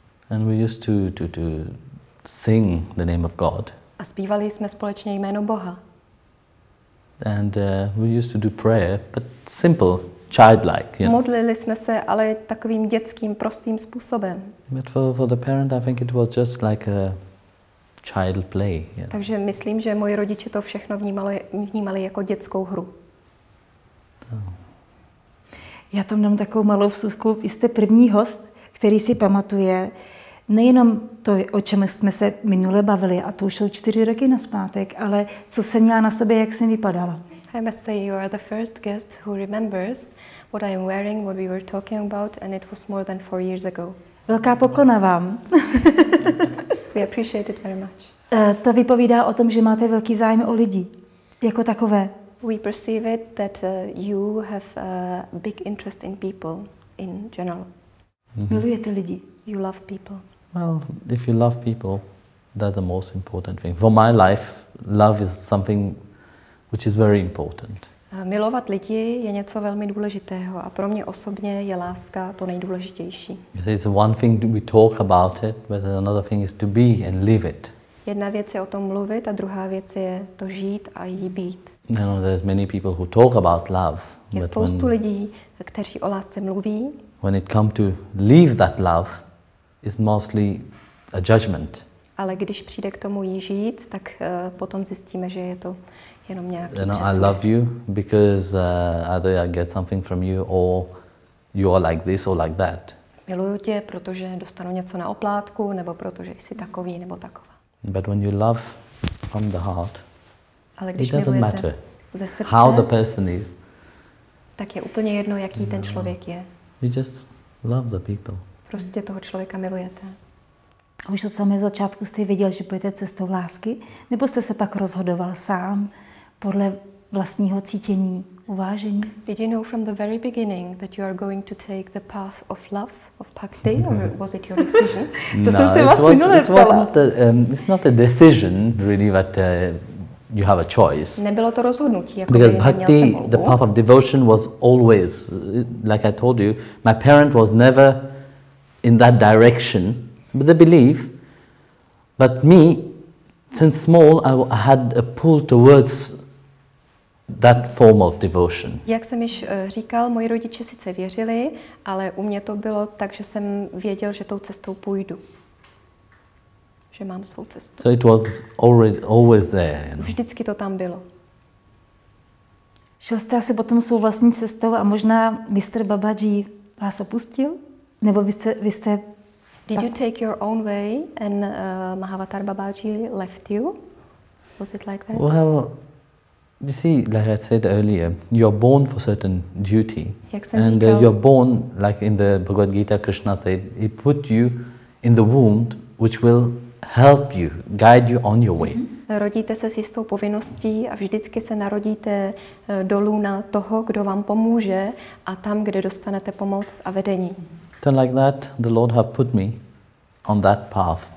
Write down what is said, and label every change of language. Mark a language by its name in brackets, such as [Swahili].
[English] And we used to sing the name of God. [Czech] A zpívali jsme společně jméno Boha. [English] And we used to do prayer, but simple, childlike. You know? [Czech] Modlili jsme se, ale takovým dětským, prostým způsobem. [English] But for the parent, I think it was just like a child play. You know? [Czech] Takže myslím, že moji rodiče to všechno vnímali jako dětskou hru. Já tam dám takovou malou vsuvku. Vy jste první host, který si pamatuje nejenom to, o čem jsme se minule bavili, a to už jsou 4 roky nazpátek, ale co jsem měla na sobě, jak jsem vypadala. [English] I must say you are the first guest who remembers what I am wearing, what we were talking about, and it was more than 4 years ago. [Czech] Velká poklona vám. [English] We appreciate it very much. [Czech] To vypovídá o tom, že máte velký zájem o lidi, jako takové. [English] We perceive it that you have a big interest in people in general. [Czech] Milujete lidi. [English] You love people. Well, if you love people, that's the most important thing. For my life, love is something which is very important. [Czech] Milovat lidi je něco velmi důležitého a pro mě osobně je láska to nejdůležitější. [English] It's one thing we talk about it, but another thing is to be and live it. [Czech] Jedna věc je o tom mluvit a druhá věc je to žít a jí být. [English] You know, there's many people who talk about love. [Czech] Je spoustu lidí, kteří o lásce mluví. [English] When it comes to live that love, it's mostly a judgment. [Czech] Ale když přijde k tomu jí žít, tak potom zjistíme, že je to jenom nějaký předsudek. [English] I love you because either I get something from you or you are like this or like that. [Czech] Miluju tě, protože dostanu něco na oplátku, nebo protože jsi takový nebo taková. [English] But when you love from the heart, [Czech] ale když [English] it doesn't matter [Czech] ze srdce, [English] how the person is. [Czech] Tak je úplně jedno, jaký ten člověk je. [English] You just love the people. [Czech] Prostě toho člověka milujete. A už od samého začátku jste věděl, že půjdete cestou lásky? Nebo jste se pak rozhodoval sám podle vlastního cítění, uvážení? [English] Did you know from the very beginning that you are going to take the path of love, of bhakti, or was it your decision? [Czech] To jsem se vás minule ptala. [English] It's not a decision really, but you have a choice. [Czech] Nebylo to rozhodnutí, jako [English] because bhakti, the path of devotion was always, like I told you, my parent was never in that direction, but they believe. But me, since small, I had a pull towards that form of devotion. [Czech] Jak jsem již říkal, moji rodiče sice věřili, ale u mě to bylo tak, že jsem věděl, že tou cestou půjdu. Že mám svou cestu. [English] So it was always there. You know? [Czech] Vždycky to tam bylo. Šel jste asi potom svou vlastní cestou a možná Mr. Babaji vás opustil? Nebo vy jste [English] Did you take your own way and Mahavatar Babaji left you? Was it like that? Well, you see, like I said earlier, you're born for certain duty. And you're born, like in the Bhagavad Gita, Krishna said, he put you in the womb which will help you, guide you on your way. [Czech] Rodíte se s jistou povinností a vždycky se narodíte do lůna toho, kdo vám pomůže a tam, kde dostanete pomoc a vedení. [English] So like that, the Lord have put me on that path.